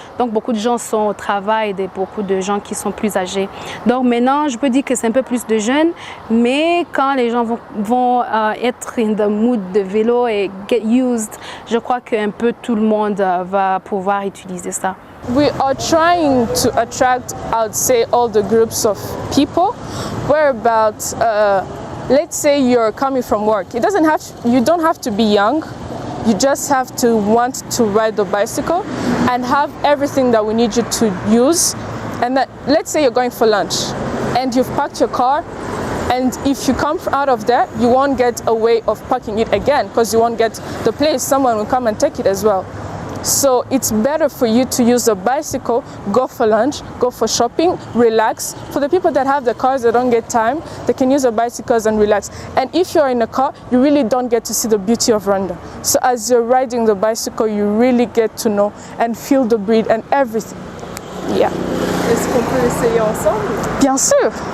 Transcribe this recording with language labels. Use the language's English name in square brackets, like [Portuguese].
[French] Donc, beaucoup de gens sont au travail et beaucoup de gens qui sont plus âgés. Donc, maintenant, je peux dire que c'est un peu plus de jeunes, mais quand les gens vont être [English] in the mood [French] de vélo et [English] get used, [French] je crois qu'un peu tout le monde va pouvoir utiliser ça. [English] We are trying to attract, I would say, all the groups of people. Where about, let's say you're coming from work. You don't have to be young. You just have to want to ride the bicycle and have everything that we need you to use. And that, let's say you're going for lunch and you've parked your car. And if you come out of there, you won't get a way of parking it again because you won't get the place. Someone will come and take it as well. So it's better for you to use a bicycle, go for lunch, go for shopping, relax. For the people that have the cars that don't get time, they can use the bicycles and relax. And if you're in a car, you really don't get to see the beauty of Rwanda. So as you're riding the bicycle, you really get to know and feel the breeze and everything. Yeah. [French] Est-ce qu'on peut essayer ensemble? Bien sûr.